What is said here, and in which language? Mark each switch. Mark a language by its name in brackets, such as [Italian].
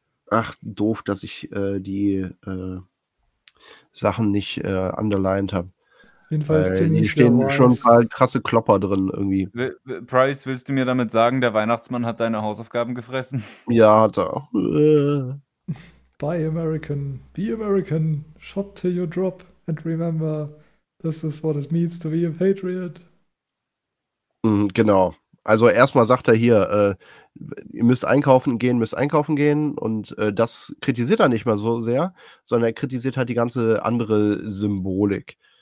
[German] Ach, doof, dass ich die Sachen nicht underlined habe. Jedenfalls hier stehen schon ein paar krasse Klopper drin irgendwie. Price, willst du mir damit sagen, der Weihnachtsmann hat deine Hausaufgaben gefressen? Ja, hat er. [English] Buy American, be American, shop till you drop and remember, this is what it means to be a patriot. [German] Genau. Also erstmal sagt er hier, ihr müsst einkaufen gehen und das kritisiert er nicht mehr so sehr, sondern er kritisiert halt die ganze andere Symbolik.